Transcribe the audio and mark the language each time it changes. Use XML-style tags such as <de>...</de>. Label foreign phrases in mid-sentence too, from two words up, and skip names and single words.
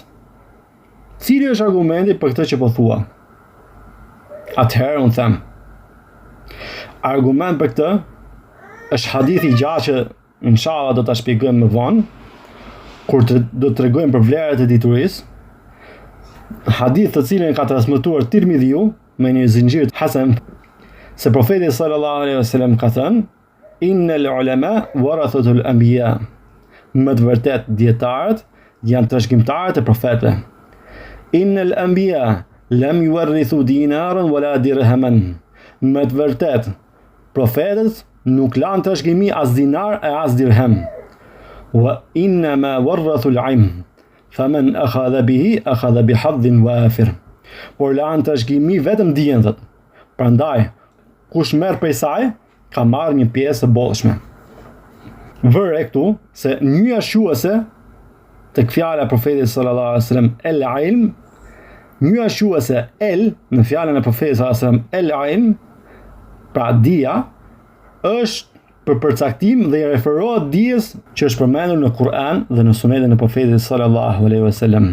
<sq>Cili është argumenti për këtë që po thua? Atëherë unë them, argument për këtë është hadithi i gjatë që inshallah do ta shpjegojmë më vonë, kur do të tregojmë për vlerat e diturisë. Hadith të cilin ka transmetuar Tirmidhiu me një zinxhir hasan, se profeti</sq> <ar>صلى الله عليه وسلم</ar> <sq>ka thënë:</sq> <ar>"إن العلماء ورثة الأنبياء."</ar> <sq>Më të vërtet dietarët janë trashëgimtarët e profetëve.</sq> <ar>إن الأنبياء لم يورثوا دينارا ولا درهما.</ar> <sq>Më të vërtet profetët nuk lanë trashëgimi as dinar e as dirham.</sq> <ar>وإنما ورثوا العلم. فمن أخذ به أخذ بحظ وافر.</ar> <sq>Por lanë trashëgimi vetëm dijen thot. Prandaj kush merr prej saj ka marrë një pjesë të bollshme. Vëre këtu se njëja shuese tek fjala e profetit</sq> <ar>صلى الله عليه وسلم</ar> <sq>el-ilm, njëja shuese el në fjalën e profetit</sq> <ar>صلى الله عليه وسلم</ar> <sq>el-ilm, pra dia, është për përcaktim dhe i referohet dijes që është përmendur në Kur'an dhe në sunetin e profetit</sq> <ar>صلى الله عليه وسلم.</ar>